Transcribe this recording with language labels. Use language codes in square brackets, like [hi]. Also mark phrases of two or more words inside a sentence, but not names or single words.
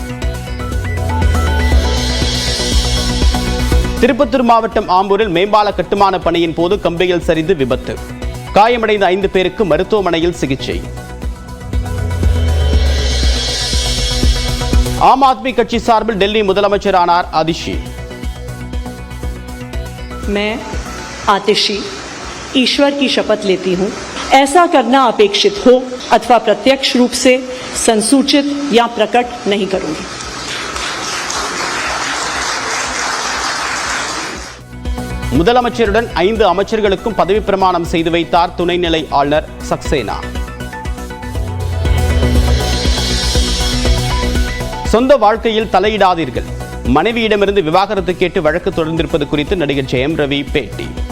[ta] திருப்பத்தூர் மாவட்டம் ஆம்பூரில் மேம்பால கட்டுமான பணியின் போது கம்பியில் சரிந்து விபத்து. காயமடைந்த 5 பேருக்கு மருத்துவமனையில் சிகிச்சை. ஆம் ஆத்மி கட்சி சார்பில் டெல்லி முதலமைச்சர் ஆனார் அதிஷி. [hi] मैं आतिशी ईश्वर की शपथ लेती हूँ, ऐसा करना अपेक्षित हो अथवा प्रत्यक्ष रूप से संसूचित या प्रकट नहीं करूँगी। [ta] முதலமைச்சருடன் 5 அமைச்சர்களுக்கும் பதவி பிரமாணம் செய்து வைத்தார் துணைநிலை ஆளுநர் சக்சேனா. சொந்த வாழ்க்கையில் தலையிடாதீர்கள், மனைவியிடமிருந்து விவாகரத்து கேட்டு வழக்கு தொடர்ந்திருப்பது குறித்து நடிகர் ஜெயம் ரவி பேட்டி.